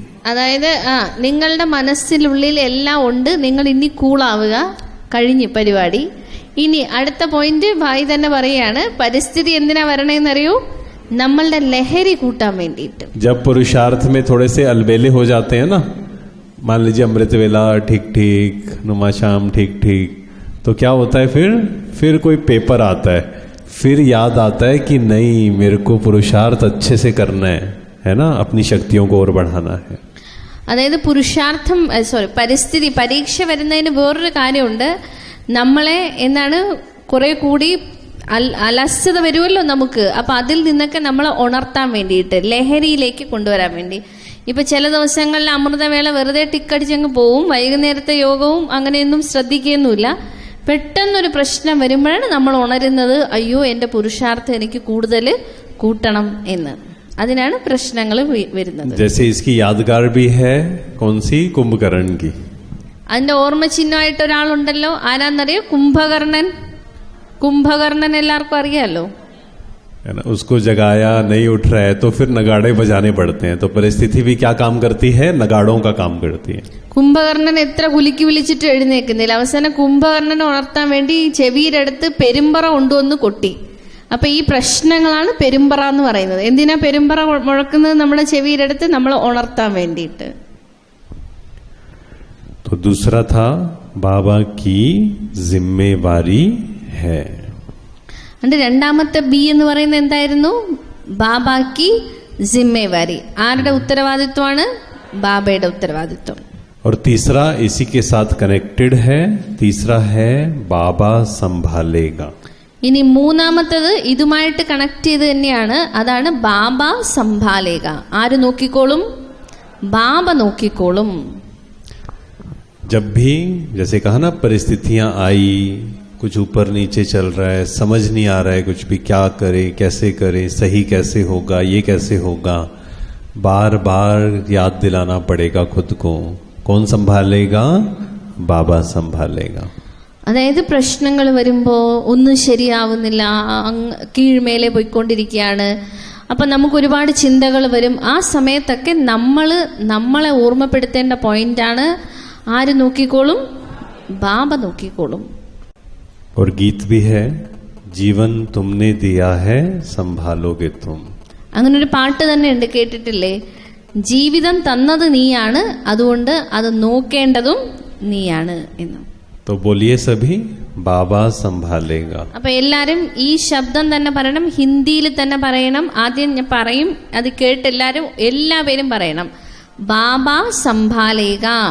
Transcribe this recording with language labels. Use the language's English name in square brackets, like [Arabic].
[Malayalam] അതായത് നിങ്ങളുടെ മനസ്സിനുള്ളിൽ എല്ലാം ഉണ്ട്, നിങ്ങൾ ഇനി കൂളാവുക, കഴിഞ്ഞു പരിപാടി. ഇനി അടുത്ത പോയിന്റ് ഭായി തന്നെ പറയാണ്, പരിസ്ഥിതി എന്തിനാ വരണമെന്നറിയൂ? നമ്മളുടെ ലഹരി കൂട്ടാൻ വേണ്ടിയിട്ട്. [Hindi] जब पुरुषार्थ में थोड़े से अलबेले हो जाते हैं ना, मान लीजिए अमृत वेला ठीक ठीक, नुमा शाम ठीक ठीक, तो क्या होता है फिर कोई पेपर आता है, फिर याद आता है कि नहीं मेरे को पुरुषार्थ अच्छे से करना है ना, अपनी शक्तियों को और बढ़ाना है. [Malayalam] അതായത് പുരുഷാർത്ഥം പരിസ്ഥിതി പരീക്ഷ വരുന്നതിന് വേറൊരു കാര്യമുണ്ട്. നമ്മളെ എന്താണ് കുറെ കൂടി അലസ്യത വരുമല്ലോ നമുക്ക്. അപ്പൊ അതിൽ നിന്നൊക്കെ നമ്മളെ ഉണർത്താൻ വേണ്ടിയിട്ട്, ലഹരിയിലേക്ക് കൊണ്ടുവരാൻ വേണ്ടി. ഇപ്പൊ ചില ദിവസങ്ങളിൽ അമൃതവേള വെറുതെ ടിക്കടിച്ചങ്ങ് പോവും, വൈകുന്നേരത്തെ യോഗവും അങ്ങനെയൊന്നും ശ്രദ്ധിക്കുകയൊന്നുമില്ല. പെട്ടെന്നൊരു പ്രശ്നം വരുമ്പോഴാണ് നമ്മൾ ഉണരുന്നത്, അയ്യോ എന്റെ പുരുഷാർത്ഥം എനിക്ക് കൂടുതൽ കൂട്ടണം എന്ന്. അതിനാണ് പ്രശ്നങ്ങൾ വരുന്നത്. [Hindi] जैसे इसकी यादगार भी है कौन सी? कुंभकर्ण की. [Malayalam] അതിന്റെ ഓർമ്മ ചിഹ്നമായിട്ട് ഒരാളുണ്ടല്ലോ, ആരാന്നറിയോ? കുംഭകർണൻ. കുംഭകർണൻ എല്ലാവർക്കും അറിയാലോ. [Hindi] उसको जगाया, नहीं उठ रहा है, तो फिर नगाड़े बजाने पड़ते हैं. तो परिस्थिति भी क्या काम करती है? नगाड़ों का काम करती है. [Malayalam] കുംഭകർണൻ എത്ര കുലുക്കി വിളിച്ചിട്ട് എഴുന്നേക്കുന്നില്ല. അവസാനം കുംഭകർണനെ ഉണർത്താൻ വേണ്ടി ചെവിയിലെടുത്ത് പെരുമ്പറ കൊണ്ടുവന്ന് കൊട്ടി. അപ്പൊ ഈ പ്രശ്നങ്ങളാണ് പെരുമ്പറ എന്ന് പറയുന്നത്. എന്തിനാ പെരുമ്പറ മുഴക്കുന്നത്? നമ്മുടെ ചെവിയിലെടുത്ത് നമ്മളെ ഉണർത്താൻ വേണ്ടിയിട്ട്. [Hindi] तो दूसरा था बाबा की जिम्मेवारी है. [Malayalam] അതിന്റെ രണ്ടാമത്തെ ബി എന്ന് പറയുന്നത് എന്തായിരുന്നു? [Hindi] ബാബാക്കി ജിമ്മേവാരി. [Malayalam] ആരുടെ ഉത്തരവാദിത്വമാണ്? ബാബയുടെ ഉത്തരവാദിത്വം. [Hindi] और तीसरा इसी के साथ कनेक्टेड है, तीसरा है बाबा संभालेगा. [Malayalam] ഇനി മൂന്നാമത്തത് ഇതുമായിട്ട് കണക്ട് ചെയ്ത് തന്നെയാണ്. അതാണ് ബാബ സംഭാലേക. ആര് നോക്കിക്കോളും? ബാബ നോക്കിക്കോളും. [Hindi] जब भी जैसे कहा ना, परिस्थितियां आई, कुछ ऊपर नीचे चल रहा है, समझ नहीं आ रहा है कुछ भी, क्या करे, कैसे करे, सही कैसे होगा, ये कैसे होगा, बार बार याद दिलाना पड़ेगा खुद को. कौन संभालेगा? बाबा संभालेगा. [Malayalam] അതായത് പ്രശ്നങ്ങൾ വരുമ്പോ ഒന്നും ശരിയാവുന്നില്ല, കീഴ്മേലെ പോയിക്കൊണ്ടിരിക്കുകയാണ്. അപ്പൊ നമുക്ക് ഒരുപാട് ചിന്തകൾ വരും. ആ സമയത്തൊക്കെ നമ്മളെ ഓർമ്മപ്പെടുത്തേണ്ട പോയിന്റാണ്, ആര് നോക്കിക്കോളും? ബാബ നോക്കിക്കോളും. [Hindi] और गीत भी है, जीवन तुमने दिया है संभालोगे तुम. [Malayalam] അങ്ങനൊരു പാട്ട് തന്നെ ഉണ്ട്, കേട്ടിട്ടില്ലേ? ജീവിതം തന്നത് നീയാണ്, അതുകൊണ്ട് അത് നോക്കേണ്ടതും നീയാണ് എന്ന്. [Hindi] तो बोलिए सभी, बाबा संभालेगा. [Malayalam] അപ്പൊ എല്ലാരും ഈ ശബ്ദം തന്നെ പറയണം, ഹിന്ദിയിൽ തന്നെ പറയണം. ആദ്യം ഞാൻ പറയും, അത് കേട്ട് എല്ലാവരും പറയണം, ബാബ സംഭാലേക.